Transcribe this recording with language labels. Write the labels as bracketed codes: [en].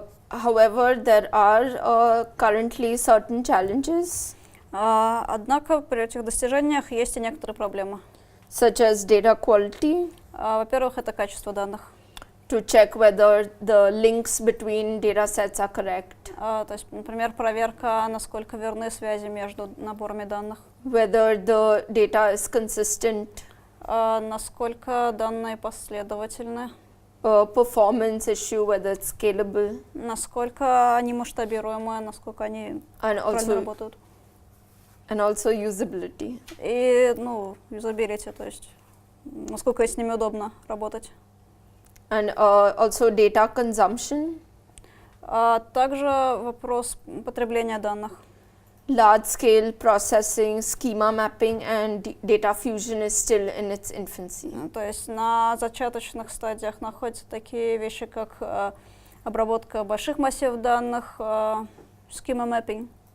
[en] However, there are currently certain challenges. [ru] Однако при этих достижениях есть и некоторые проблемы. [en] Such as data quality. [ru] Во-первых, это качество данных. [en] To check whether the links between data sets are correct. [ru] То есть, например, проверка, насколько верны связи между наборами данных. [en] Whether the data is consistent. [ru] Насколько данные последовательны. [en] Performance issue, whether it's scalable. [ru] Насколько они масштабируемые, насколько они правильно работают. [en] And also usability. [ru] И, юзабилити, то есть, насколько с ними удобно работать. [en] And also data consumption. [ru] Также вопрос потребления данных. [en] Large-scale processing, schema mapping, and data fusion is still in its infancy. [ru] То есть на зачаточных стадиях находятся такие вещи, как обработка больших массивов данных, schema mapping.